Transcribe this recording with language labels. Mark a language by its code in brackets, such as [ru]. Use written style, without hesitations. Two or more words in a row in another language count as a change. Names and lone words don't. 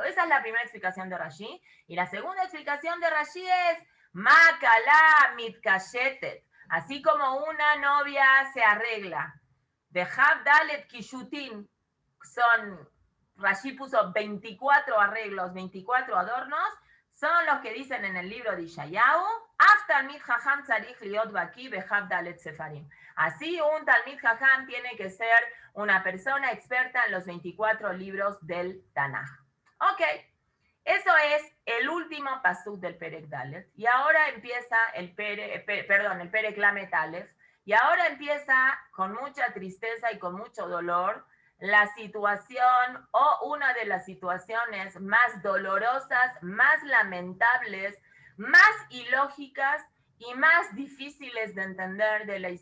[es] Esa es la primera explicación de Rashi. Y la segunda explicación de Rashi es [he] מה כלה מתקשטת. [es] Así como una novia se arregla. De [he] ד' קישוטין, [es] Rashi puso 24 arreglos, 24 adornos, son los que dicen en el libro de Ishayahu, [he] תלמיד חכם צריך להיות בקי בכ"ד ספרים. [es] Así un [he] תלמיד חכם [es] tiene que ser una persona experta en los 24 libros del Tanaj. Ok, eso es el último pasuk del [he] פרק ד. [es] Y ahora empieza el [he] פרק ל"א. [es] Y ahora empieza con mucha tristeza y con mucho dolor la situación o una de las situaciones más dolorosas, más lamentables, más ilógicas y más difíciles de entender de la